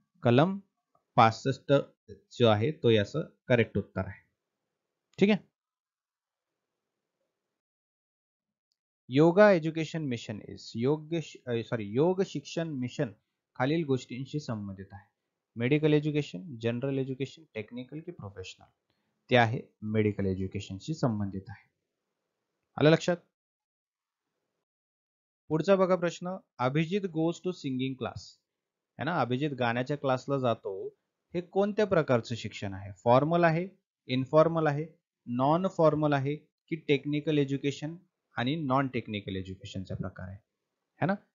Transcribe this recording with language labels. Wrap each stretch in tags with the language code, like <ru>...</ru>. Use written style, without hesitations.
<mr>कलम 65 जो आहे तो याचं करेक्ट उत्तर आहे. ठीक आहे. योगा एज्युकेशन मिशन इज योग शिक्षण मिशन खालील गोष्टींशी संबंधित आहे. Medical education, general education, technical की प्रोफेशनल. ते आहे मेडिकल एज्युकेशनशी संबंधित आहे. आलं लक्षात. पुढचा बघा प्रश्न,</mr> <en>Abhijit goes to singing class,</en> <mr>है ना, अभिजित गाण्याच्या क्लासला जातो, हे कोणत्या प्रकारचं शिक्षण आहे? फॉर्मल आहे, इनफॉर्मल आहे, नॉन फॉर्मल आहे की टेक्निकल एज्युकेशन आणि नॉन टेक्निकल एज्युकेशनचा प्रकार आहे, है ना.</mr>